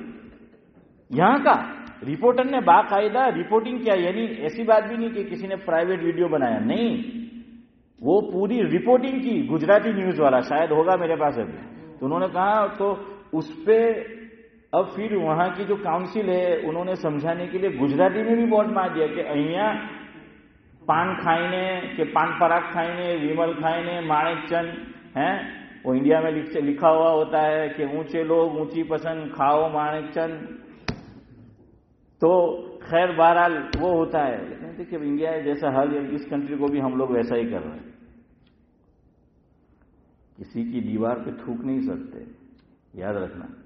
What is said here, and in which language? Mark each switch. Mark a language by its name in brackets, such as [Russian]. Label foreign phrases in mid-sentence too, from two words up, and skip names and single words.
[Urdu] یہاں کا رپورٹر نے باقاعدہ رپورٹنگ کیا، یعنی ایسی بات بھی نہیں کہ کسی نے پرائیویٹ ویڈیو بنایا، نہیں، وہ پوری رپورٹنگ کی. گجراتی نیوز والا شاید ہوگا میرے پاس ابھی. تو انہوں نے کہا، تو اس پہ اب پھر وہاں کی جو کاؤنسل ہے انہوں نے سمجھانے کے لیے گجراتی میں بھی بورڈ مار دیا کہ [Gujarati] અહીંયા પાન ખાઈને કે પાન પરાગ ખાઈને વિમલ ખાઈને માણેક ચંદ [Urdu] وہ انڈیا میں لکھا ہوا ہوتا ہے کہ اونچے لوگ اونچی پسند کھاؤ مانک چند. تو خیر بہرحال وہ ہوتا ہے. لیکن دیکھیے انڈیا جیسا حال، اس کنٹری کو بھی ہم لوگ ویسا ہی کر رہے ہیں. کسی کی دیوار پہ تھوک نہیں سکتے، یاد رکھنا.